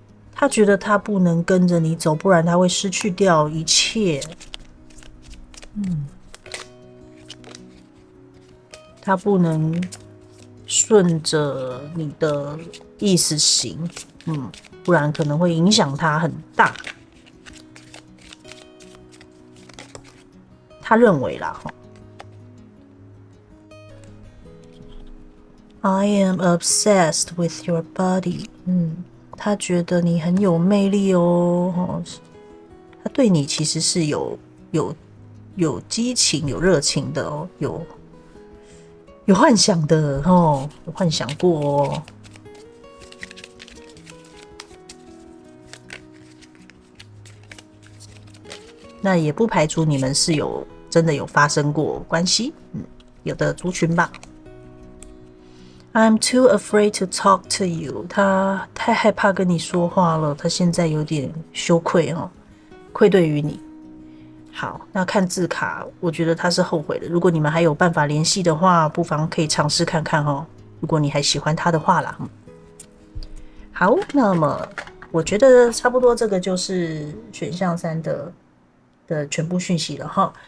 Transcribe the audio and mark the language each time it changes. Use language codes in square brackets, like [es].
[zh] 他觉得他不能跟着你走，不然他会失去掉一切。他不能顺着你的意思行，不然可能会影响他很大。他认为啦 [en] I am obsessed with your body。 [zh] 他觉得你很有魅力他对你其实是有激情、有热情的有幻想的哦，有幻想过哦。那也不排除你们是真的有发生过关系，有的族群吧。 [en] I'm too afraid to talk to you。 [zh] 他太害怕跟你说话了，他现在有点羞愧哦，愧对于你。好，那看字卡，我觉得他是后悔的。如果你们还有办法联系的话，不妨可以尝试看看哦。如果你还喜欢他的话啦。好，那么我觉得差不多这个就是选项3的全部讯息了哈。